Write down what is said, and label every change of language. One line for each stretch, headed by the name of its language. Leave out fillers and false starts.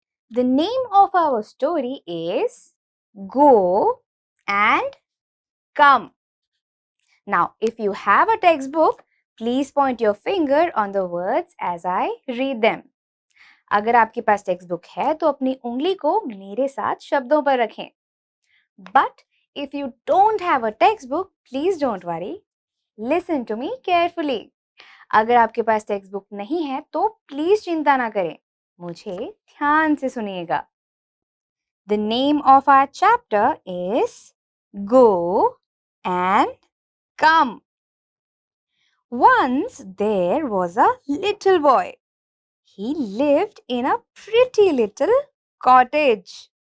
English: The name of our story is Go and Come. Now, if you have a textbook, please point your finger on the words as I read them.
Hindi: अगर आपके पास text book है तो अपनी उंगली को मेरे साथ शब्दों पर रखें.
English: But if you don't have a textbook, please don't worry. Listen to me carefully.
Hindi: अगर आपके पास टेक्स्ट बुक नहीं है तो प्लीज चिंता ना करें. मुझे ध्यान से सुनिएगा.
English: The name of our chapter is Go and Come. Once there was a little boy. He lived in a pretty little cottage.